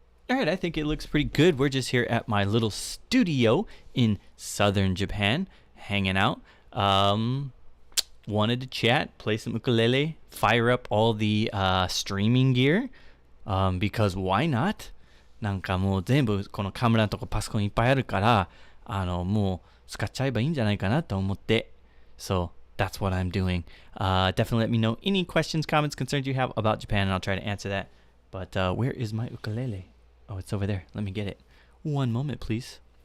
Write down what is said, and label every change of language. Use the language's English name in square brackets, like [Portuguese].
[English] Alright, I think it looks pretty good. We're just here at my little studio in southern Japan, hanging out. Wanted to chat, play some ukulele, fire up all the streaming gear, because why not? [Japanese] なんかもう全部このカメラとかパソコンいっぱいあるから、もう使っちゃえばいいんじゃないかなと思って。 [English] So, that's what I'm doing. Definitely let me know any questions, comments, concerns you have about Japan, and I'll try to answer that. But where is my ukulele? Oh, it's over there. Let me get it. One moment, please.